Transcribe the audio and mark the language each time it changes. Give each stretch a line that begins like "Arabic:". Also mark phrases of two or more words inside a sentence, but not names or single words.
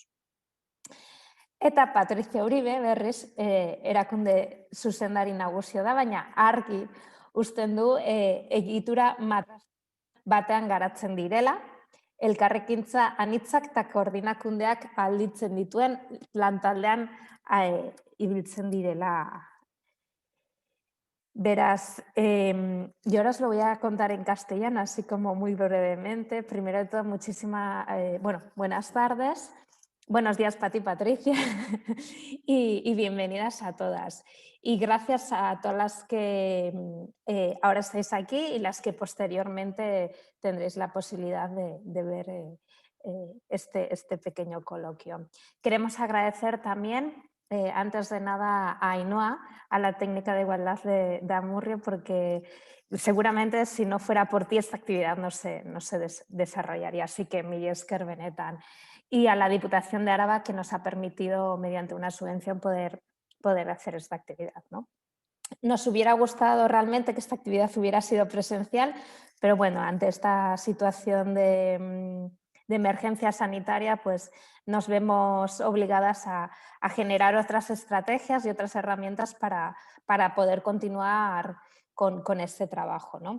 Basque: Eta Patricia Uribe, berriz, erakunde zuzendari nagusia da, baina argi uzten du egitura batean garatzen direla, elkarrekintza anitzak eta koordinakundeak alditzen dituen lantaldean ibiltzen direla. Beraz,
Spanish: yo ahora os lo voy a contar en castellano, así como muy brevemente. Primero de todo, buenas tardes. Buenos días, Pati y Patricia, y bienvenidas a todas. Y gracias a todas las que ahora estáis aquí y las que posteriormente tendréis la posibilidad de ver este pequeño coloquio. Queremos agradecer también, antes de nada, a Ainhoa, a la técnica de igualdad de Amurrio, porque seguramente si no fuera por ti esta actividad no se desarrollaría. Así que
Basque: mila esker benetan.
Spanish: Y a la Diputación de Araba, que nos ha permitido, mediante una subvención, poder hacer esta actividad, ¿no? Nos hubiera gustado realmente que esta actividad hubiera sido presencial, pero bueno, ante esta situación de emergencia sanitaria, pues nos vemos obligadas a generar otras estrategias y otras herramientas para poder continuar con este trabajo, ¿no?